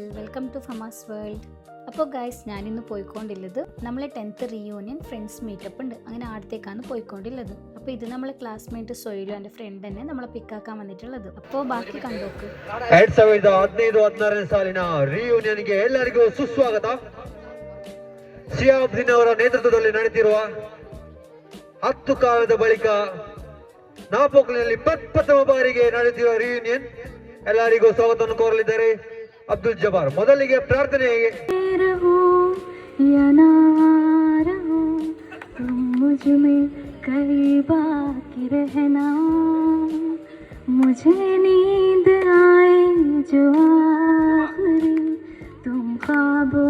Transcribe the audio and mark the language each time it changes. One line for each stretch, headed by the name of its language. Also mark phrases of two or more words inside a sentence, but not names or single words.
English: welcome to Famas world.
Malayalam: അപ്പോൾ ഗായ്സ്, ഞാനിന്ന് പോയിക്കൊണ്ടുള്ളത് നമ്മളെ 10th
English: reunion friends meetup
Malayalam: ഉണ്ട്. അങ്ങനെ ആടത്തേക്കാണ് പോയിക്കൊണ്ടുള്ളത്. അപ്പോൾ ഇത് നമ്മളെ ക്ലാസ്മേറ്റ് സൊയിലു എൻ്റെ ഫ്രണ്ട് തന്നെ നമ്മളെ പിക്കാക്കാൻ വന്നിട്ടുള്ളത്. അപ്പോൾ ബാക്കി കണ്ടോക്ക്.
Kannada: 2015-16 ಸಾಲಿನ ರಿಯೂನಿಯನ್ಗೆ ಎಲ್ಲರಿಗೂ ಸುಸ್ವಾಗತ. ಶಿಹಾಬುದ್ದೀನ್ ಅವರ ನೇತೃತ್ವದಲ್ಲಿ ನಡೆಯುತ್ತಿರುವ 10 ಕಾಲದ ಬಳಿಕ ನಾಪೋಕ್ಲಿನಲ್ಲಿ ಪ್ರಪ್ರಥಮ ಬಾರಿಗೆ ನಡೆಯುತ್ತಿರುವ ರಿಯೂನಿಯನ್ ಎಲ್ಲರಿಗೂ ಸ್ವಾಗತವನ್ನು ಕೋರಲಿದ್ದಾರೆ ಅಬ್ದುಲ್ ಜಬ್ಬಾರ್. ಮೊದಲಿಗೆ ಪ್ರಾರ್ಥನೆ.
Hindi: मुझे नींद आए जो आखिरी तुम ख्वाबों